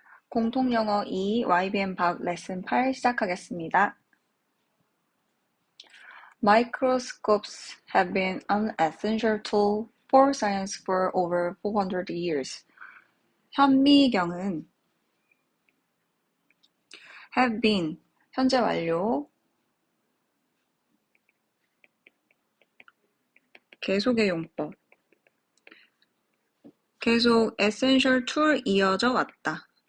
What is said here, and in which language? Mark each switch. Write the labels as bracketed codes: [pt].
[ko] 공통영어 2 YBM 박 레슨 8 시작하겠습니다. [en] Microscopes have been an essential tool for science for over 400 years. [ko] 현미경은 [en] have been, [ko] 현재 완료, 계속의 용법, 계속 [en] essential tool [ko] 이어져 왔다.